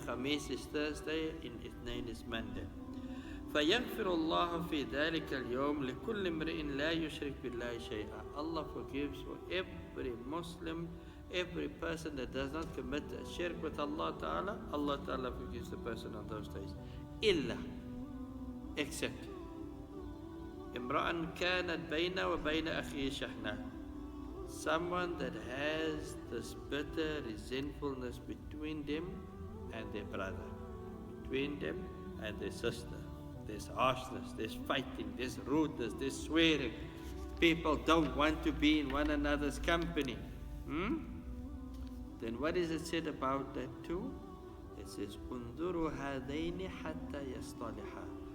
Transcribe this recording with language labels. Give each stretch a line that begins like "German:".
English: Khamis is Thursday, and Ithnain is Monday.
Arabic: فيغفر الله في ذلك اليوم لكل امرئ لا يشرك بالله شيئا.
English: Allah forgives for every Muslim, every person that does not commit a shirk with Allah Ta'ala. Allah Ta'ala forgives the person on those days.
Arabic: إلا,
English: except
Arabic: امرأ كانت بينه وبين أخيه شحناء,
English: someone that has this bitter resentfulness between them and their brother, between them and their sister. There's harshness, there's fighting, there's rudeness, there's swearing. People don't want to be in one another's company. Then what is it said about that too? It says,
Arabic: انظروا هذين حتى يصطلحا.